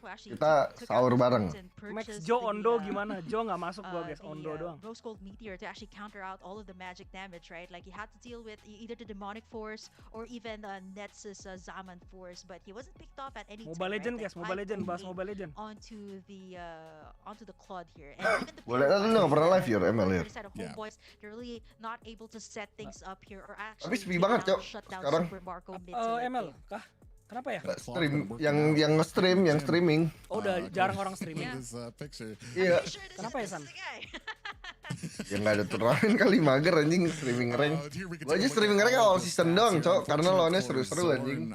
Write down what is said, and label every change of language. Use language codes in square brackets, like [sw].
[id] Kita sahur bareng. Max Jo Ondo gimana? Jo nggak masuk gua guys, Ondo doang. [en] Rose Gold Meteor to actually counter out all of the magic damage, right? Like he had to deal with either the demonic force or even Nets' Zaman force, but he wasn't picked off at any time. [id] Mobile Legend guys, Mobile Legend, bahas Mobile Legend. [en] Onto the Claude here. [id] Boleh kan lu nggak pernah live ya ML ya? [en] They're really not able to set things up here or actually. [id] Tapi sepi banget cok sekarang. ML kah? Kenapa ya? Stream yang nge-stream, yang streaming. Oh, udah jarang orang streaming. Iya. Kenapa ya San? Ya nggak ada turnamen kali, mager anjing streaming rank. Gua aja streaming rank awal season doang cok, karena lawannya seru-seru anjing.